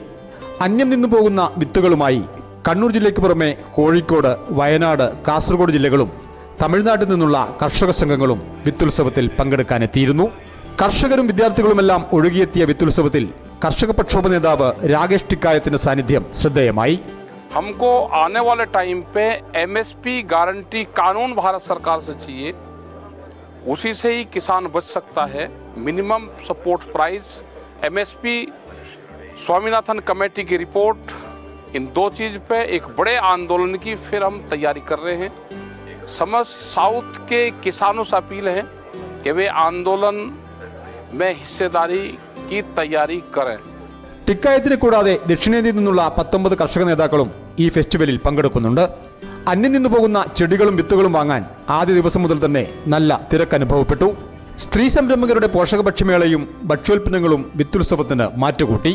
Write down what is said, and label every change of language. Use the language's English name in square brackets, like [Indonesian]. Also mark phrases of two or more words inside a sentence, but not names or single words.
[Malayalam] അന്യം നിന്നു പോകുന്ന വിത്തുകളുമായി കണ്ണൂർ ജില്ലയ്ക്ക് പുറമെ കോഴിക്കോട്, വയനാട്, കാസർഗോഡ് ജില്ലകളും തമിഴ്നാട്ടിൽ നിന്നുള്ള കർഷക സംഘങ്ങളും വിത്തുത്സവത്തിൽ പങ്കെടുക്കാനെത്തിയിരുന്നു. കർഷകരും വിദ്യാർത്ഥികളുമെല്ലാം ഒഴുകിയെത്തിയ വിത്തുത്സവത്തിൽ കർഷക പ്രക്ഷോഭ നേതാവ് രാകേഷ് ടിക്കായത്തിന്റെ സാന്നിധ്യം ശ്രദ്ധേയമായി. [Hindi] हमको आने वाले टाइम पे एमएसपी गारंटी कानून भारत सरकार से चाहिए, उसी से ही किसान बच सकता है. [English] minimum support price, [Hindi] एमएसपी, स्वामीनाथन कमेटी की रिपोर्ट, इन दो चीज़ पे एक बड़े आंदोलन की फिर हम तैयारी कर रहे हैं. समस्त साउथ के किसानों से अपील है कि वे आंदोलन में हिस्सेदारी की तैयारी करें. [Malayalam] ടിക്കായത്തിനെ കൂടാതെ ദക്ഷിണേന്ത്യയിൽ നിന്നുള്ള 19 കർഷക നേതാക്കളും ഈ ഫെസ്റ്റിവലിൽ പങ്കെടുക്കുന്നുണ്ട്. അന്യം നിന്നു പോകുന്ന ചെടികളും വിത്തുകളും വാങ്ങാൻ ആദ്യ ദിവസം മുതൽ തന്നെ നല്ല തിരക്കനുഭവപ്പെട്ടു. സ്ത്രീ സംരംഭകരുടെ പോഷകഭക്ഷ്യമേളയും ഭക്ഷ്യോൽപ്പന്നങ്ങളും വിത്തുത്സവത്തിന് മാറ്റുകൂട്ടി.